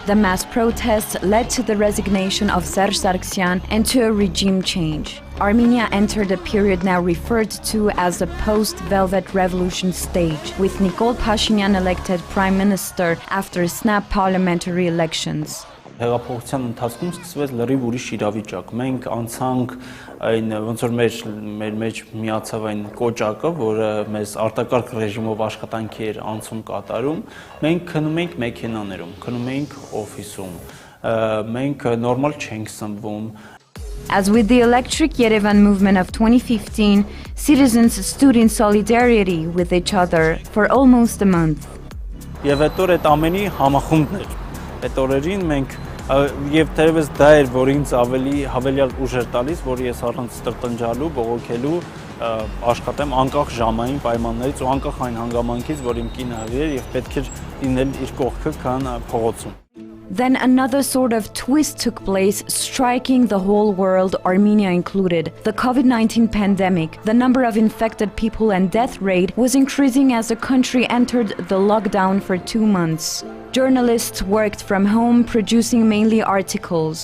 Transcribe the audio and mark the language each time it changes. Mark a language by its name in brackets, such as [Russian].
[English] The mass protests led to the resignation of Serge Sargsyan and to a regime change. Armenia entered a period now referred to as the post-Velvet Revolution stage, with Nikol Pashinyan elected prime minister after snap parliamentary elections. [Armenian] Հեղափոխության ընթացքում սկսվեց լրիվ ուրիշ իրավիճակ։ Մենք անցանք այն ոնց որ մեր մեջ միացավ այն կոճակը, որը մեզ արտակարգ ռեժիմով աշխատանքի էր անցում կատարում, մենք քնում էինք մեքենաներում, քնում էինք օֆիսում, մենք նորմալ չենք սնվում։ [English] As with the Electric Yerevan movement of 2015, citizens stood in solidarity with each other for almost a month. [Armenian] Եվ այդ օր այդ ամենի համախումբն էր։ Այդ օրերին մենք եւ թերևս դա էր, որ ինձ ավելի հավելյալ ուժ էր տալիս, որ ես առանց տրտնջալու, բողոքելու աշխատեմ անկախ ժամային պայմաններից ու անկախ այն հանգամանքից, որ իմ կինը հղի էր եւ պետք էր լինել իր կողքը, քան փողոցում։ [English] Then another sort of twist took place, striking the whole world, Armenia included. The COVID-19 pandemic, the number of infected people and death rate was increasing as the country entered the lockdown for 2 months. Journalists worked from home, producing mainly articles.